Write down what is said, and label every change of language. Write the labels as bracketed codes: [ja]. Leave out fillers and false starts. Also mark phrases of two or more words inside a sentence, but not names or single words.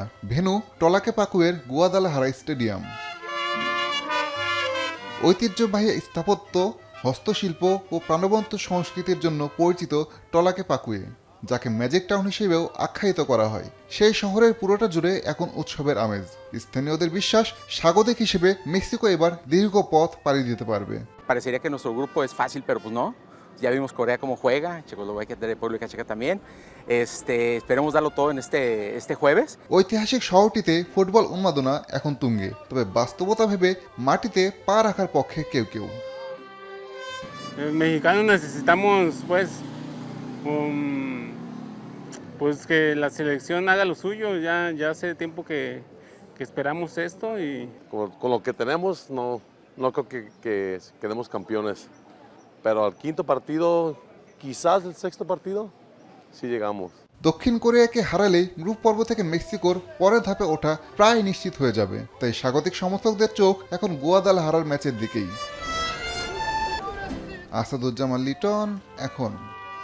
[bn] ভেন্যু টলাকে পাকুয়ের গুয়াদালাহারা স্টেডিয়াম। ঐতিহ্যবাহী স্থাপত্য, হস্তশিল্প ও প্রাণবন্ত সংস্কৃতির জন্য পরিচিত টলাকে পাকুয়ে, যাকে [en] magic town [bn] হিসেবেও আখ্যায়িত করা হয়। সেই শহরের পুরোটা জুড়ে এখন উৎসবের আমেজ। স্থানীয়দের বিশ্বাস, স্বাগতিক হিসেবে মেক্সিকো এবার দীর্ঘ পথ পাড়ি দিতে পারবে। [es] Parecería que nuestro grupo es fácil, pero pues no. Ya vimos Corea cómo juega, Checoslovaquia, República Checa también. Esperemos darlo todo en este jueves. [bn] ঐতিহাসিক শহরটিতে ফুটবল উন্মাদনা এখন তুঙ্গে, তবে বাস্তবতা ভেবে মাটিতে পা রাখার পক্ষে কেউ কেউ। [es] Mexicanos necesitamos pues que la selección haga lo suyo. Ya hace tiempo que esperamos esto y Con lo que tenemos, no creo que quedemos campeones. Pero al quinto partido, quizás el sexto partido, sí llegamos. [bn] দক্ষিণ কোরিয়াকে হারালেই গ্রুপ পর্ব থেকে মেক্সিকোর পরের ধাপে ওঠা প্রায় নিশ্চিত হয়ে যাবে। তাই স্বাগতিক সমর্থকদের চোখ এখন গুয়াদালাহারার ম্যাচের দিকেই। আসাদুজ্জামান লিটন, এখন।